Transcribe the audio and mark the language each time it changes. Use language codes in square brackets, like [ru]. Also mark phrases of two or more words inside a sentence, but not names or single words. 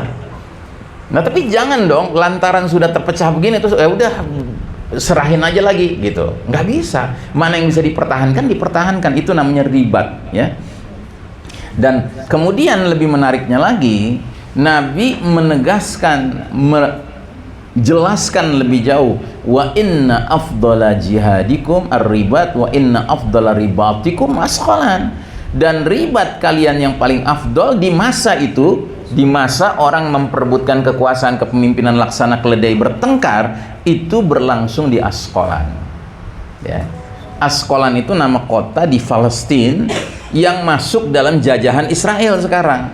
[id] Nah, tapi jangan dong lantaran sudah terpecah begini terus ya udah serahin aja lagi gitu. Nggak bisa. Mana yang bisa dipertahankan, itu namanya ribat, ya. Dan kemudian lebih menariknya lagi, Nabi menegaskan, jelaskan lebih jauh, [ar] وإن أفضل جهادكم الرباط وإن أفضل رباطكم عسقلان. [id] Dan ribat kalian yang paling afdol di masa itu, di masa orang memperebutkan kekuasaan kepemimpinan laksana keledai bertengkar, itu berlangsung di Asqalan, ya. Asqalan itu nama kota di Palestina yang masuk dalam jajahan Israel sekarang.